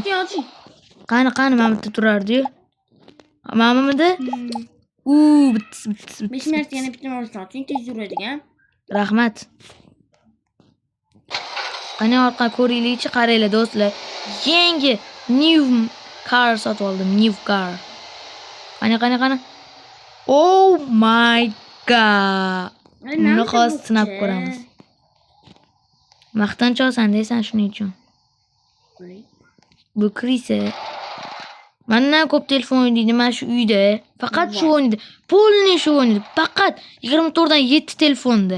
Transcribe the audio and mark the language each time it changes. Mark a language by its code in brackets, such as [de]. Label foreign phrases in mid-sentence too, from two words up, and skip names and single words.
[uz] Qani mana bitta turardi-yu. Mamamidi? Bitta. 5 minut yana bitta mashina oching, tez yuradigan. Rahmat. Qani orqa ko'ringlarchi, qaranglar do'stlar. Yangi [en] new car [uz] sotib oldim, [en] new car. Qani. Oh my god. [uz] Buni hozir sinab ko'ramiz. Maqtanchoqsan deysan shuning uchun. Bu kirisa. Mendan ko'p telefon o'ynaydi mana shu uyda. Faqat shu o'ynaydi. Polni shu o'ynaydi. Faqat 24 dan 7 telefonda.